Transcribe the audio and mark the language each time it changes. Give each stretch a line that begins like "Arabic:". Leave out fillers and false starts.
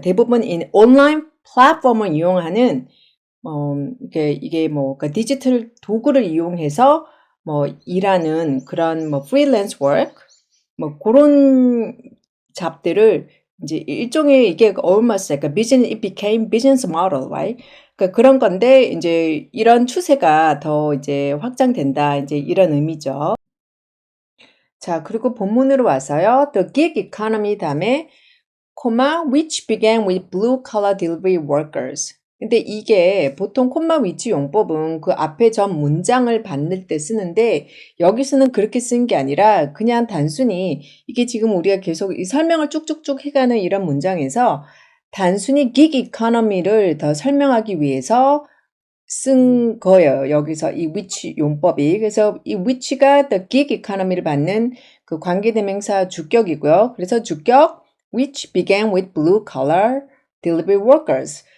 Korean: 대부분 온라인 플랫폼을 이용하는 이게 그러니까 디지털 도구를 이용해서 일하는 그런 freelance work 그런 잡들을 이제 일종의 이게
English: almost like a business, it became business model, right?
Korean: 그러니까 그런 건데 이제 이런 추세가 더 이제 확장된다. 이제 이런 의미죠. 자, 그리고 본문으로 와서요.
English: The gig economy
Korean: 다음에
English: which began with blue collar delivery workers.
Korean: 근데 이게 보통 위치 용법은 그 앞에 전 문장을 받을 때 쓰는데 여기서는 그렇게 쓴 게 아니라 그냥 단순히 이게 지금 우리가 계속 이 설명을 쭉쭉쭉 해가는 이런 문장에서 단순히 gig economy를 더 설명하기 위해서 쓴 거예요. 여기서 이 which 용법이. 그래서 이 which가 the gig economy를 받는 그 관계대명사 주격이고요. 그래서 주격
English: which began with blue collar delivery workers.